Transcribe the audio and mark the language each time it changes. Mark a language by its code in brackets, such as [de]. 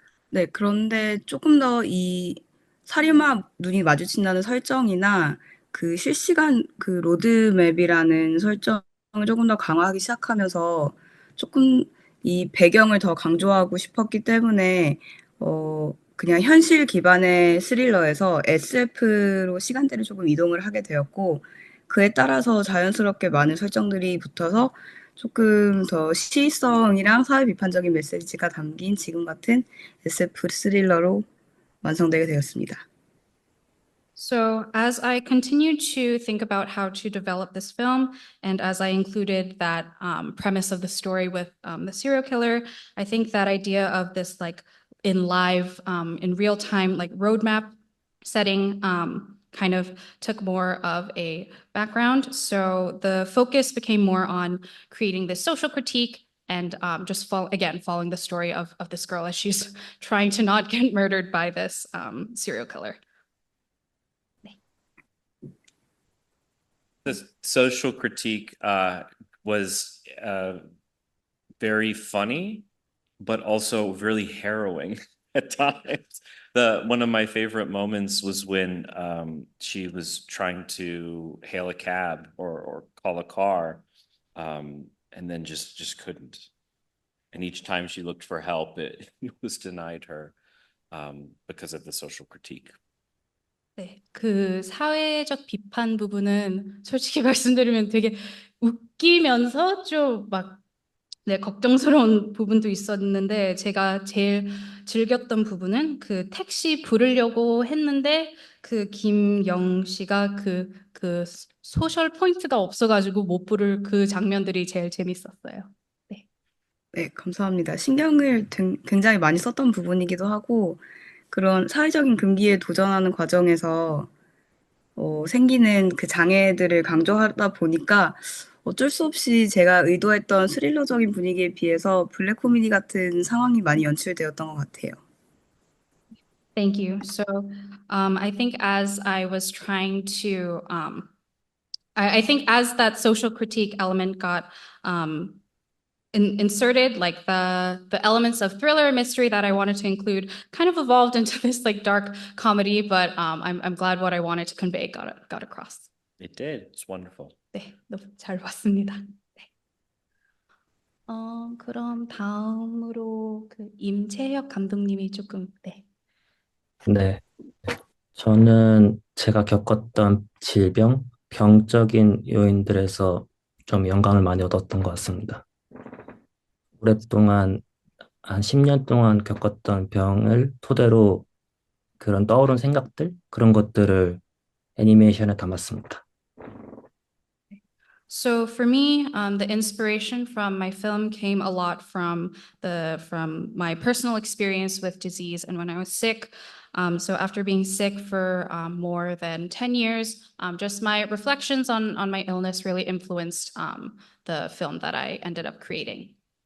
[ko] 네, 그런데 조금 더 이 살인마 눈이 마주친다는 설정이나 그 실시간 그 로드맵이라는 설정을 조금 더 강화하기 시작하면서 조금 이 배경을 더 강조하고 싶었기 때문에 그냥 현실 기반의 스릴러에서 SF로 시간대를 조금 이동을 하게 되었고 그에 따라서 자연스럽게 많은 설정들이 붙어서 조금 더 시의성이랑 사회 비판적인 메시지가 담긴 지금 같은 SF 스릴러로 완성되게 되었습니다. [en] So, as I continued to think about how to develop this film, and as I included that premise of the story with the serial killer, I think that idea of this like in live, in real time, like roadmap setting kind of took more of a background. So the focus became more on creating this social critique and just following the story of this girl as she's trying to not get murdered by this serial killer. The social critique was very funny, but also really harrowing at times. One of my favorite moments was when she was trying to hail a cab or call a car, and then just couldn't. And each time she looked for help, it was denied her because of the social critique. [ko] 네, 그 사회적 비판 부분은 솔직히 말씀드리면 되게 웃기면서 좀 막, 네, 걱정스러운 부분도 있었는데 제가 제일 즐겼던 부분은 그 택시 부르려고 했는데 그 김영 씨가 그 소셜 포인트가 없어가지고 못 부를 그 장면들이 제일 재밌었어요. 네. 네, 감사합니다. 신경을 굉장히 많이 썼던 부분이기도 하고 그런 사회적인 금기에 도전하는 과정에서 생기는 그 장애들을 강조하다 보니까 어쩔 수 없이 제가 의도했던 스릴러적인 분위기에 비해서 블랙 코미디 같은 상황이 많이 연출되었던 것 같아요. [en] Thank you. So, I think as I was trying to, I think as that social critique element got inserted, like the elements of thriller mystery that I wanted to include kind of evolved into this like dark comedy, but I'm glad what I wanted to convey got across. It did. It's wonderful. [ko] 네, 너무 잘 봤습니다. 네. 그럼 다음으로 그 임채혁 감독님이 조금 네. 네. 저는 제가 겪었던 질병, 병적인 요인들에서 좀 영감을 많이 얻었던 것 같습니다. 오랫동안, 한 10년 동안 겪었던 병을 토대로 그런 떠오른 생각들, 그런 것들을 애니메이션에 담았습니다. [en] So for me, the inspiration from my film came a lot from my personal experience with disease and when I was sick. So after being sick for more than 10 years, just my reflections on my illness really influenced the film that I ended up creating.